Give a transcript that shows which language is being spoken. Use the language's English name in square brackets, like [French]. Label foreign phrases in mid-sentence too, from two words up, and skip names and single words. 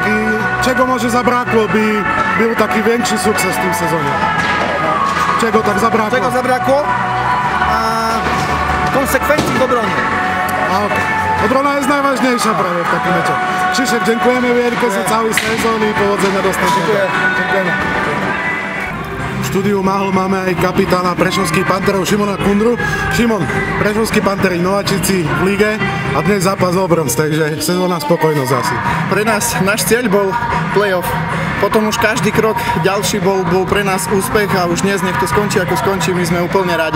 [Polish] I czego może zabrakło, by był taki większy sukces w tym sezonie? Czego tak zabrakło? Czego zabrakło? Konsekwencji w obronie. Okay. Obrona jest najważniejsza prawie w takim meczu. Krzyszek, dziękujemy wielkie za cały sezon i powodzenia do następnego. Dziękujemy. [Slovak] V štúdiu Mahol máme aj kapitána Prešovských Panterov Šimona Kundru. Šimon, Prešovskí Panteri nováčici v lige a dnes zápas o bronz, takže sezónna spokojnosť asi. Pre nás náš cieľ bol play-off. Potom už každý krok ďalší bol pre nás úspech a už dnes nech to skončí ako skončí, my sme úplne radi.